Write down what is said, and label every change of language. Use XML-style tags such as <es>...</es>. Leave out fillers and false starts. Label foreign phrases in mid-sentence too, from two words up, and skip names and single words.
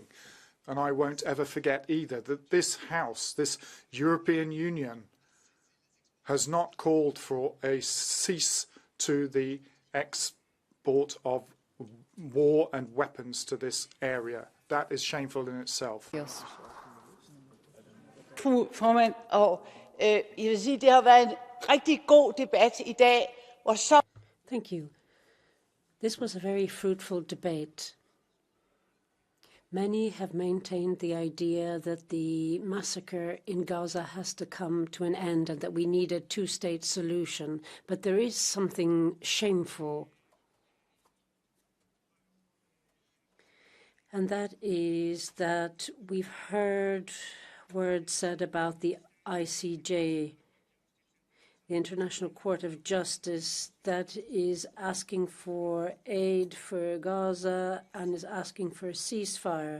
<en>And I won't ever forget either that this House, this European Union, has not called for a cease to the export of war and weapons to this area. That is shameful in itself. Yes.</en> <da>Formand, og jeg vil sige, det har været en rigtig god debat i dag, hvor så...</da> <en>Thank you. This was a very fruitful debate. Many have maintained the idea that the massacre in Gaza has to come to an end and that we need a two-state solution. But there is something shameful, and that is that we've heard words said about the ICJ, the International Court of Justice, that is asking for aid for Gaza and is asking for a ceasefire.</en>